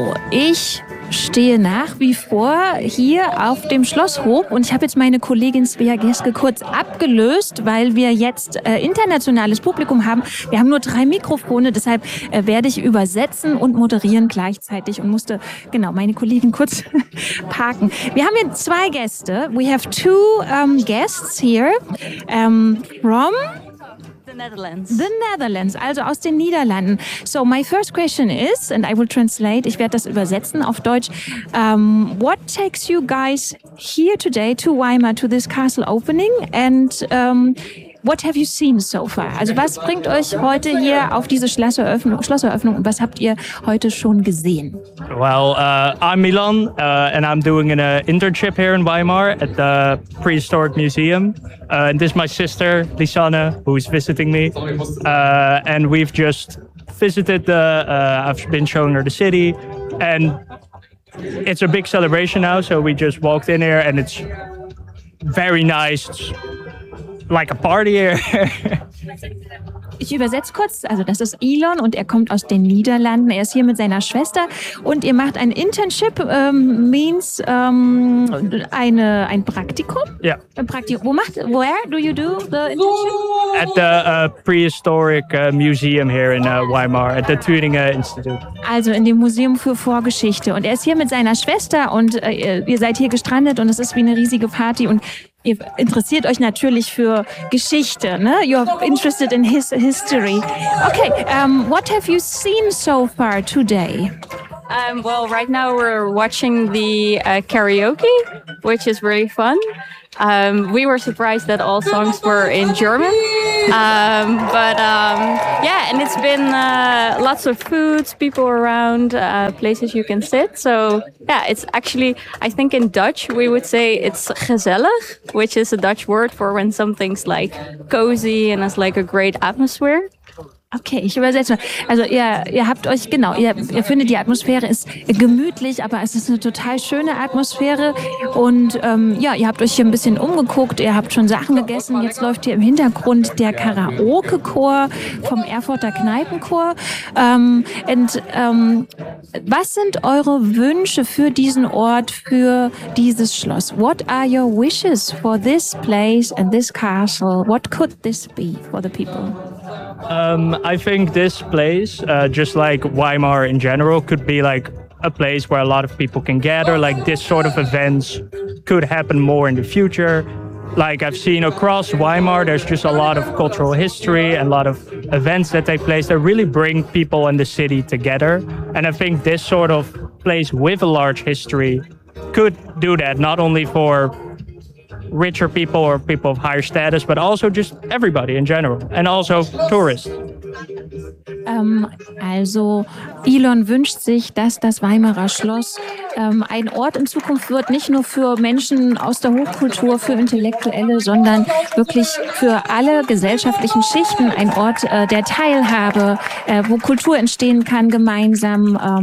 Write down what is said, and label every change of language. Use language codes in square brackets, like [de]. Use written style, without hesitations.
[de] Ich stehe nach wie vor hier auf dem Schlosshof und ich habe jetzt meine Kollegin Svea Geske kurz abgelöst, weil wir jetzt internationales Publikum haben. Wir haben nur 3 Mikrofone, deshalb werde ich übersetzen und moderieren gleichzeitig und musste genau meine Kollegin kurz parken. Wir haben hier 2 Gäste. [en] We have 2 guests here from Netherlands. [de] The Netherlands, also aus den Niederlanden. [en] So my first question is, and I will translate, [de] ich werde das übersetzen auf Deutsch. [en] What takes you guys here today to Weimar, to this castle opening? And What have you seen so far? [de] Also was bringt euch heute hier auf diese Schlosseröffnung und was habt ihr heute schon gesehen? [en] Well, I'm Milan and I'm doing an internship here in Weimar at the Prehistoric Museum. And this is my sister, Lisanne, who is visiting me. And we've just visited the, I've been showing her the city and it's a big celebration now. So we just walked in here and it's very nice. Like a party here. [de] Ich übersetze kurz, also das ist Elon und er kommt aus den Niederlanden. Er ist hier mit seiner Schwester und ihr macht ein Internship, means ein Praktikum. Ja. Yeah. Ein Praktikum. [en] Where do you do the internship? At the Prehistoric Museum here in Weimar, at the Thüringer Institute. [de] Also in dem Museum für Vorgeschichte. Und er ist hier mit seiner Schwester und ihr seid hier gestrandet und es ist wie eine riesige Party und ihr interessiert euch natürlich für Geschichte, ne? [en] You're interested in history. Okay, what have you seen so far today? Well, right now we're watching the karaoke, which is really fun. We were surprised that all songs were in German. Yeah, and it's been lots of foods, people around, places you can sit. So, yeah, it's actually, I think in Dutch we would say it's gezellig, which is a Dutch word for when something's like cozy and has like a great atmosphere. [de] Okay, ich übersetze. Also ihr habt euch, genau, ihr findet, die Atmosphäre ist gemütlich, aber es ist eine total schöne Atmosphäre. Und ja, ihr habt euch hier ein bisschen umgeguckt, ihr habt schon Sachen gegessen. Jetzt läuft hier im Hintergrund der Karaoke-Chor vom Erfurter Kneipenchor. Was sind eure Wünsche für diesen Ort, für dieses Schloss? [en] What are your wishes for this place and this castle? What could this be for the people? I think this place, just like Weimar in general, could be like a place where a lot of people can gather. Like this sort of events could happen more in the future. Like I've seen across Weimar, there's just a lot of cultural history and a lot of events that take place that really bring people and the city together. And I think this sort of place with a large history could do that, not only for richer people or people of higher status, but also just everybody in general and also tourists. [de] Also Elon wünscht sich, dass das Weimarer Schloss ein Ort in Zukunft wird, nicht nur für Menschen aus der Hochkultur, für Intellektuelle, sondern wirklich für alle gesellschaftlichen Schichten, ein Ort der Teilhabe, wo Kultur entstehen kann gemeinsam.